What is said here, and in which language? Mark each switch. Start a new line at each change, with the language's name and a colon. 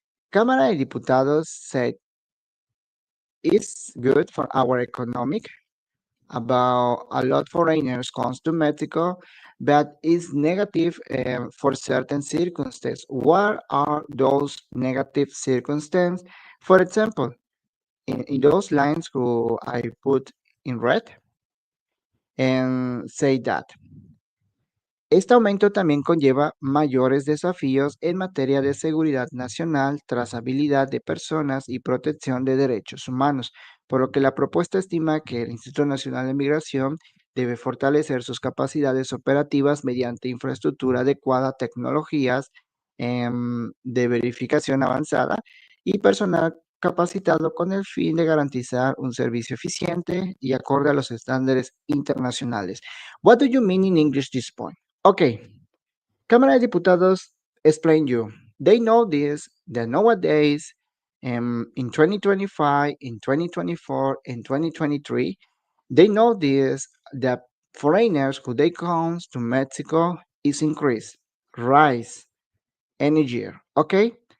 English: Cámara de Diputados said it's good for our economic about a lot foreigners comes to Mexico, but is negative for certain circumstances. What are those negative circumstances? For example, in those lines who I put in red and say that
Spanish: este aumento también conlleva mayores desafíos en materia de seguridad nacional, trazabilidad de personas y protección de derechos humanos, por lo que la propuesta estima que el Instituto Nacional de Migración debe fortalecer sus capacidades operativas mediante infraestructura adecuada, tecnologías de verificación avanzada y personal capacitado con el fin de garantizar un servicio eficiente y acorde a los estándares internacionales.
English: What do you mean in English this point? Okay, Cámara de Diputados explain you. They know this, that nowadays, in 2025, in 2024, in 2023, they know this, that foreigners who they comes to Mexico is increased, rise any year, okay?